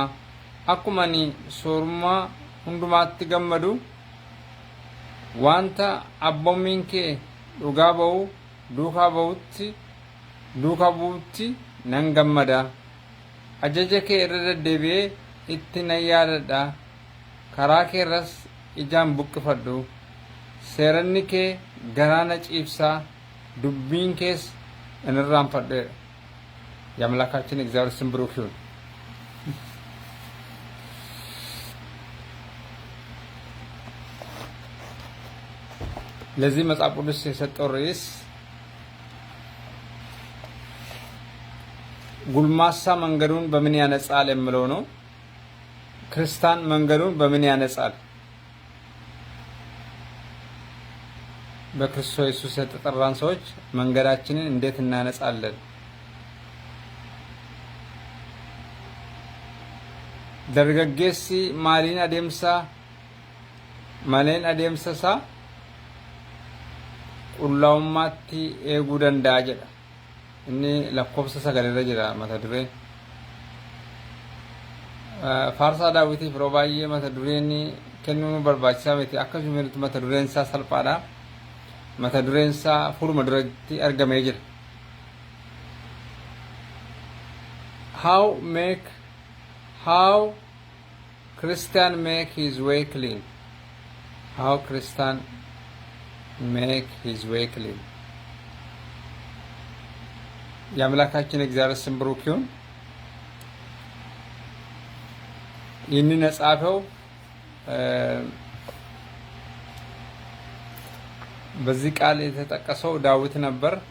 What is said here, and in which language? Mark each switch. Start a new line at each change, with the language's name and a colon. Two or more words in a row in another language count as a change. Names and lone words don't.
Oromo: Akkuma ani soorummaa hundumaatti gammadu wanta abboommiin kee dhugaa ba'u duukaa bu'utti nan gammada. Ajaja kee irra deddeebi'ee itti nan yaadadha. Karaa kee irras ijaan buqqifadhu. Seeranni kee garaa na ciibsaa dubbiin kees hin irraanfadheedha.
Amharic: የአምላካችን እግዚአብሔር ስም ብሩክ ይሁን። ለዚህ መጽሐፍ ቅዱስ የሰጠው ርዕስ ጉልማሳ መንገዱን በምን ያነጻል የሚለው ነው። ክርስቲያን መንገዱን በምን ያነጻል? በክርስቶስ ኢየሱስ የተጠራን ሰዎች መንገዳችንን እንዴት እናነጻለን?
Oromo: dargaggeessi maaliin adeemsa qullaa'ummaatti eeguu danda'a jedha. Inni lakkoofsa 9 irra jira mata dureen. Faarsaa Daawitiif yeroo baay'ee mata dureen kennuu barbaachisaa miti. Akkasumas mata dureen isaa salphaadha. Mata dureen isaa fuuluma duratti argamee jira.
English: How Christian make his way clean. How Christian make his way clean.
Amharic: የአምላካችን እግዚአብሔር ስም ብሩክ ይሁን። ይህንን የጻፈው በዚህ ቃል የተጠቀሰው ዳዊት ነበር።